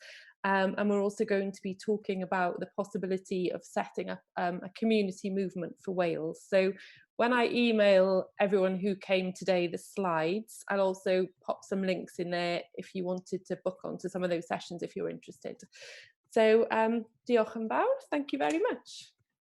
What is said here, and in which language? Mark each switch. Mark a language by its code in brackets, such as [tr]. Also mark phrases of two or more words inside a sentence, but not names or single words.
[en] And we're also going to be talking about the possibility of setting up a community movement for Wales. So when I email everyone who came today the slides, I'll also pop some links in there if you wanted to book onto some of those sessions if you're interested. [cy] So diolch yn fawr, [en] thank you very much.